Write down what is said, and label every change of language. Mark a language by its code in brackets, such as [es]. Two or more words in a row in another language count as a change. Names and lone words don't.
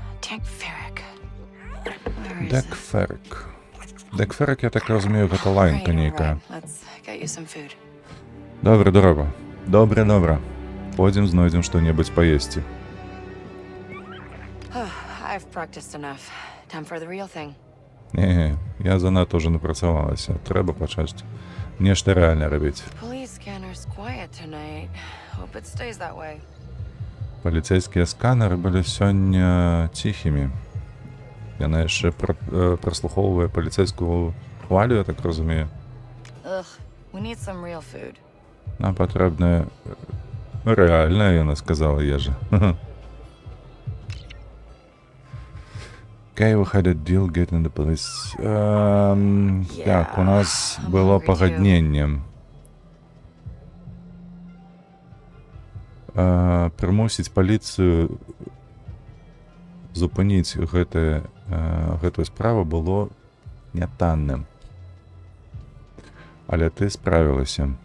[en] Ferrick. Where is Дек it? [uk] Феррик. Дек Феррик, я так розумію, [be] гэта лайнка [en] Right, [be] нейкая. [en] right. Let's get you some food. [be] Добре, добре. Добре, добре. Пойдзем знойдзем што-небудзь паесці. [en] I've practiced enough. Time for the real thing. [be] Не, я занадта ўжо напрацавалася. Трэба пачаць нешта рэальна рабіць. [en] Police scanner's quiet tonight. Hope it stays that way. [be] Паліцэйскія сканеры былі сёння ціхімі. Яна яшчэ праслухоўвае паліцэйскую хвалю, я так разумею. [en] Ugh, we need some real food. [be] Нам патрэбная рэальная, яна сказала ежа. [en] Okay, we had a deal getting the police. [be] Так, у нас [en] I'm [be] было [en] hungry too. [be] пагадненне. Прымусіць паліцыю зупыніць гэтую справу было нятанным. Але ты справілася.